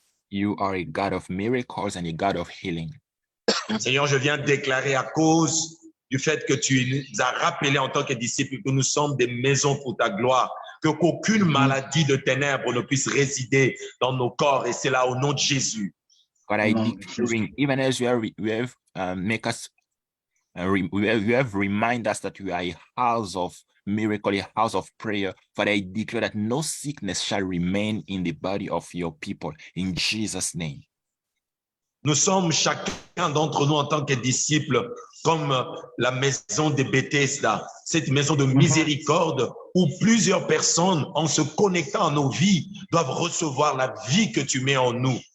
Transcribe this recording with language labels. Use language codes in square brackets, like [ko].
[en] You are a God of miracles and a God of healing. [fr] Seigneur, je viens déclarer à cause du fait que tu nous as rappelé en tant que disciples que nous sommes des maisons pour ta gloire, que qu'aucune maladie de ténèbres ne puisse résider dans nos corps, et c'est là au nom de Jésus. [en] But I declaring, even as you have make us, you have remind us that we are a house of miracle, a house of prayer. But I declare that no sickness shall remain in the body of your people. In Jesus' name. [fr] Nous sommes chacun d'entre nous en tant que disciples comme la maison de Bethesda, cette maison de miséricorde où plusieurs personnes, en se connectant à nos vies, doivent recevoir la vie que tu mets en nous.